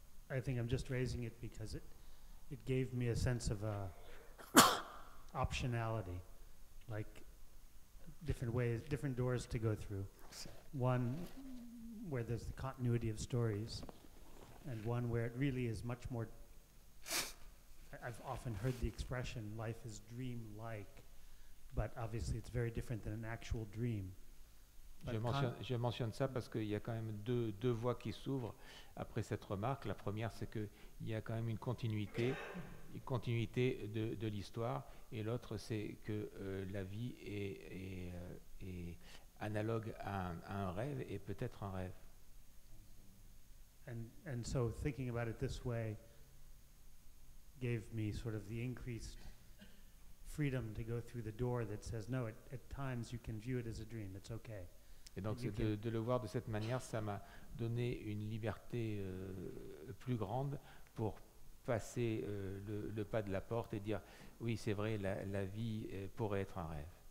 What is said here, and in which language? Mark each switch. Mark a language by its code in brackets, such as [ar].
[en] I think I'm just raising it because it gave me a sense of optionality, like different ways, different doors to go through. One where there's the continuity of stories, and one where it really is much more. I've often heard the expression, life is dream-like, but obviously it's very different than an actual dream. [fr] Je mentionne ça parce qu'il y a quand même deux voies qui s'ouvrent après cette remarque. La première, c'est qu'il y a quand même une continuité de l'histoire, et l'autre, c'est que la vie est analogue à un rêve, et peut-être un rêve. [en] And so thinking about it this way gave me sort of the increased freedom to go through the door that says, no, at times you can view it as a dream, it's okay. [fr] Et donc de le voir de cette manière, ça m'a donné une liberté plus grande pour passer le pas de la porte et dire, oui, c'est vrai, la vie pourrait être un rêve.